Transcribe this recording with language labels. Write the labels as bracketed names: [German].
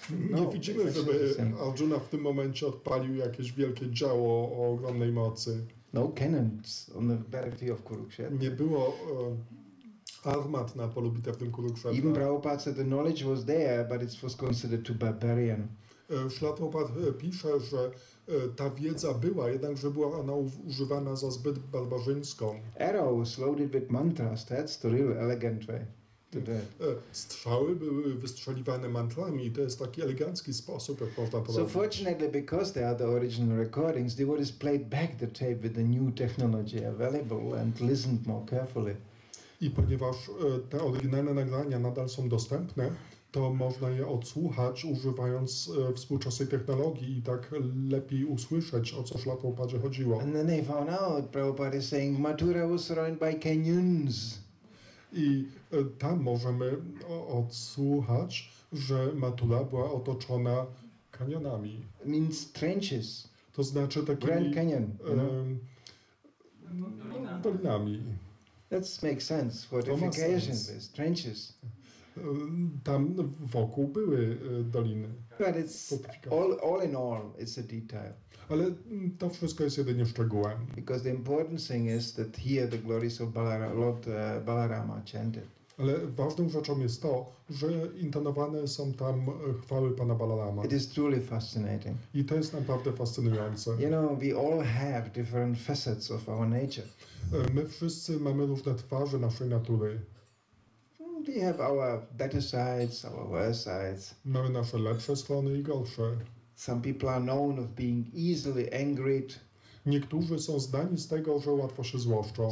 [Polish] Nie widzimy, żeby Arjuna w tym momencie odpalił jakieś wielkie dzieło o ogromnej mocy. [English] No cannons on the battlefield of Kurukshetra. [Polish] Nie było armat na polu bitewnym Kurukshetra. [English] Even Prabhupada said the knowledge was there, but it was considered too barbarian. [Polish] Śrila Prabhupada pisze, że ta wiedza była, jednakże była ona używana za zbyt barbarzyńską. [English] Arrows loaded with mantras, that's the real elegant way to do it. [Polish] Strzały były wystrzeliwane mantrami i to jest taki elegancki sposób, jak można to [English] So [Polish] robić. [English] fortunately, because they are the original recordings, they would have played back the tape with the new technology available and listened more carefully. [Polish] I ponieważ te oryginalne nagrania nadal są dostępne, to można je odsłuchać używając współczesnej technologii i tak lepiej usłyszeć, o co Śrila Prabhupadzie chodziło. [English] And then they found out Prabhupada is saying Mathura was surrounded by canyons. [Polish] I tam możemy odsłuchać, że Mathura była otoczona kanionami. [English] It means trenches. [Polish] To znaczy takimi [English] Grand Canyon. [Polish] dolinami. [English] That makes sense. [Polish] To ma [English] Fortification [Polish] sens. [English] is trenches. [Polish] Tam wokół były doliny. [English] But it's all in all, it's a detail. [Polish] Ale to wszystko jest jedynie szczegółem. [English] Because the important thing is that here the glories of Lord Balarama chanted. [Polish] Ale ważną rzeczą jest to, że intonowane są tam chwały Pana Balarama. [English] It is truly fascinating. [Polish] I to jest naprawdę fascynujące. [English] You know, we all have different facets of our nature. [Polish] My wszyscy mamy różne twarze naszej natury. [English] We have our better sides, our worse sides. [Polish] Mamy nasze lepsze strony i gorsze. [English] Some people are known of being easily angered. [Polish] Niektórzy są zdani z tego, że łatwo się złoszczą.